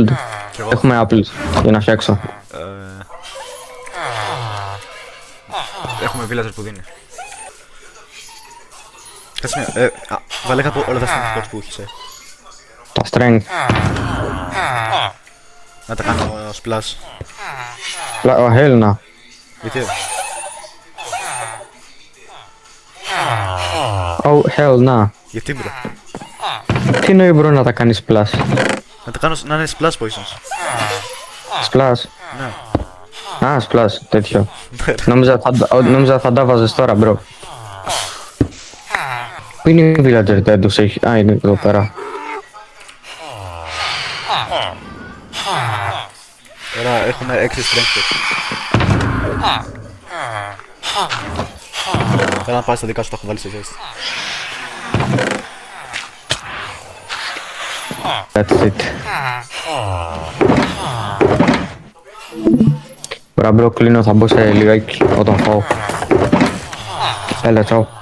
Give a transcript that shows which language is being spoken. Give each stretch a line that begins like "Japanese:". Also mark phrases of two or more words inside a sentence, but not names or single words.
Greek: Έχουμε apples για να φτιάξω. Έχουμε villager που δίνει. Κάτσε μια, βάλε κάπου όλα τα
English: strength pots
Greek: που έχεις, Τα strength. Να τα κάνω splash.
English: Oh, hell no.
Greek: Γιατί,
English: Oh, hell no.
Greek: γιατί μπρο. Τι νοεί bro να τα κάνεις splash. Να τα κάνω να είναι
English: splash poisons.
Greek: Splash. Ναι. Α, splash, τέτοιο. Νόμιζα θα τα βάζες τώρα, bro. Πού είναι η villager δεν τους έχει. Α, είναι εδώ πέρα. Τώρα έχουμε 6
English: strength pots.
Greek: Θέλω να πάρεις τα δικά σου, τα έχω βάλει σε ζέστη.
English: That's it.
Greek: Ωραία bro, κλείνω, θα μπω σε λιγάκι όταν φάω. Έλα, τσάου.